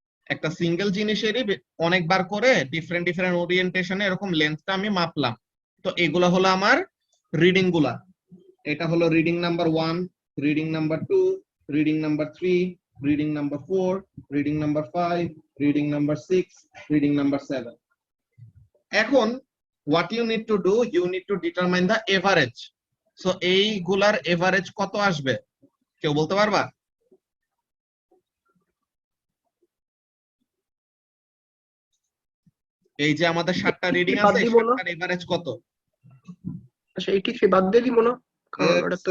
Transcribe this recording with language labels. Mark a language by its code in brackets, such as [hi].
[bn] একটা সিঙ্গেল জিনিসেরই অনেকবার করে ডিফারেন্ট ডিফারেন্ট ওরিয়েন্টেশনে এরকম লেন্থটা আমি মাপলাম। তো এগুলো হলো আমার রিডিং গুলা। এটা হলো reading number 1, reading number 2, reading number 3, reading number 4, reading number 5, reading number 6, reading number 7। [en] এখন what you need to do, you need to determine the average. [bn] So এইগুলার এভারেজ কত আসবে কেউ বলতে পারবা? এই যে আমাদের 7টা রিডিং আছে, 7টার এভারেজ কত? আচ্ছা 83 বাদ দিয়ে দিব না, কারণ এটা তো